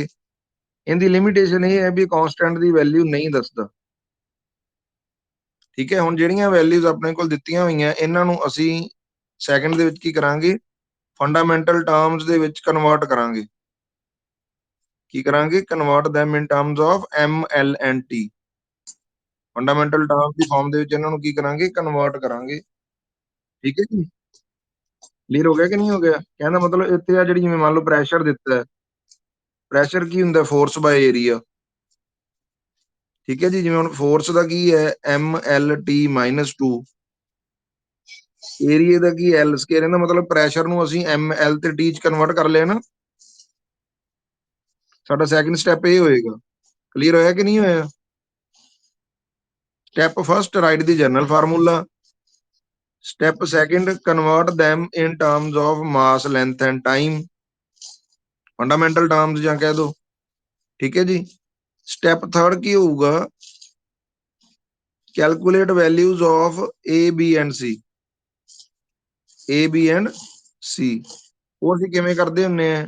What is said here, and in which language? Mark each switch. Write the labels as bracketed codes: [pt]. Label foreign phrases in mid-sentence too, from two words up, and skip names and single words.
[pa] ਇਹਦੀ ਲਿਮਿਟੇਸ਼ਨ ਇਹ ਹੈ ਵੀ ਕਾਂਸਟੈਂਟ ਦੀ ਵੈਲਿਊ ਨਹੀਂ ਦੱਸਦਾ। ਠੀਕ ਹੈ। ਹੁਣ ਜਿਹੜੀਆਂ ਵੈਲਿਊਜ਼ ਆਪਣੇ ਕੋਲ ਦਿੱਤੀਆਂ ਹੋਈਆਂ, ਇਹਨਾਂ ਨੂੰ ਅਸੀਂ ਸੈਕਿੰਡ ਦੇ ਵਿੱਚ ਕੀ ਕਰਾਂਗੇ? [en] fundamental terms [pa] ਦੇ ਵਿੱਚ ਕਨਵਰਟ ਕਰਾਂਗੇ। ਕੀ ਕਰਾਂਗੇ? [en] ਕਨਵਰਟ them in terms of ML and T। fundamental term [pa] ਦੀ ਫਾਰਮ ਦੇ ਵਿੱਚ ਇਹਨਾਂ ਨੂੰ ਕੀ ਕਰਾਂਗੇ? ਕਨਵਰਟ ਕਰਾਂਗੇ। ਠੀਕ ਹੈ ਜੀ। ਕਲੀਅਰ ਹੋ ਗਿਆ ਕਿ ਨਹੀਂ ਹੋ ਗਿਆ? ਕਹਿੰਦਾ ਮਤਲਬ ਇੱਥੇ ਆ ਜਿਹੜੀ, ਜਿਵੇਂ ਮੰਨ ਲਓ ਪ੍ਰੈਸ਼ਰ ਦਿੱਤਾ ਹੈ, ਪ੍ਰੈਸ਼ਰ ਕੀ ਹੁੰਦਾ? [en] force by area. [pa] ਠੀਕ ਹੈ ਜੀ। ਜਿਵੇਂ ਹੁਣ ਫੋਰਸ ਦਾ ਕੀ ਹੈ? MLT-2। ਏਰੀਆ ਦਾ ਕੀ? L ਸਕੁਅਰ। ਇਹਦਾ ਮਤਲਬ ਪ੍ਰੈਸ਼ਰ ਨੂੰ ਅਸੀਂ ML ਤੇ T ਚ ਕਨਵਰਟ ਕਰ ਲਿਆ ਨਾ। ਸਾਡਾ [en] second step [pa] ਇਹ ਹੋਏਗਾ। ਕਲੀਅਰ ਹੋਇਆ ਕਿ ਨਹੀਂ ਹੋਇਆ? [en] step first, write the general formula. step second, convert them in terms of mass, length and time। fundamental terms [pa] ਜਾਂ ਕਹਿ ਦੋ। ਠੀਕ ਹੈ ਜੀ। [en] step third [pa] ਕੀ ਹੋਊਗਾ? [en] calculate values of A, B and C। [pa] A, B and C ਉਹ ਅਸੀਂ ਕਿਵੇਂ ਕਰਦੇ ਹੁੰਨੇ ਆ?